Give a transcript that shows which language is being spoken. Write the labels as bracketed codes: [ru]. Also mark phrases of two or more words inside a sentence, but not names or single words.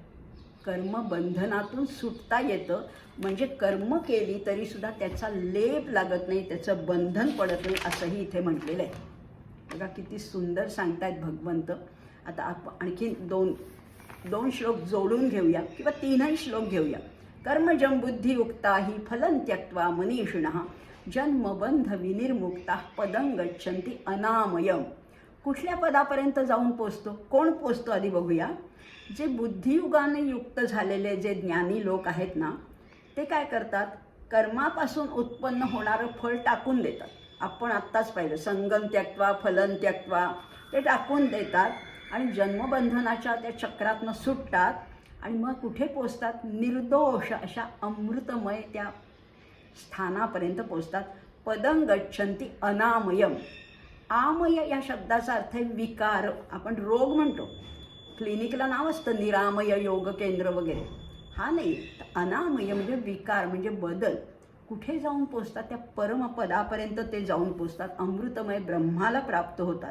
[mr] कर्मबंधनातून सुटता येतं म्हणजे कर्म केली तरीसुद्धा त्याचा लेप लागत नाही, त्याचं बंधन पडत नाही, असंही इथे म्हटलेलं आहे. बघा किती सुंदर सांगतायत भगवंत. आता आपण आणखी दोन श्लोक जोडून घेऊया किंवा 3ही श्लोक घेऊया. [sa] कर्मजं बुद्धियुक्ता हि फलं त्यक्त्वा मनीषिणः जन्मबंध विनिर्मुक्ता पदं गच्छन्ति अनामयम्. [mr] कुठल्या पदापर्यंत जाऊन पोचतो? कोण पोचतो आधी बघूया. जे बुद्धियुगाने युक्त झालेले जे ज्ञानी लोक आहेत ना, ते काय करतात? कर्मापासून उत्पन्न होणारं फळ टाकून देतात. आपण आत्ताच पाहिलं, [sa] संगम त्यक्त्वा फलं त्यक्त्वा, [mr] ते टाकून देतात आणि जन्मबंधनाच्या त्या चक्रातनं सुटतात. आणि मग कुठे पोचतात? निर्दोष अशा अमृतमय त्या स्थानापर्यंत पोचतात. [sa] पदं गच्छन्ति अनामयम्. [mr] आमय या शब्दाचा अर्थ आहे विकार. आपण रोग म्हणतो, क्लिनिकला नाव असतं निरामय योग केंद्र वगैरे. हा नाही, अनामय म्हणजे विकार, म्हणजे बदल. कुठे जाऊन पोचतात? त्या परमपदापर्यंत ते जाऊन पोचतात, अमृतमय ब्रह्माला प्राप्त होतात.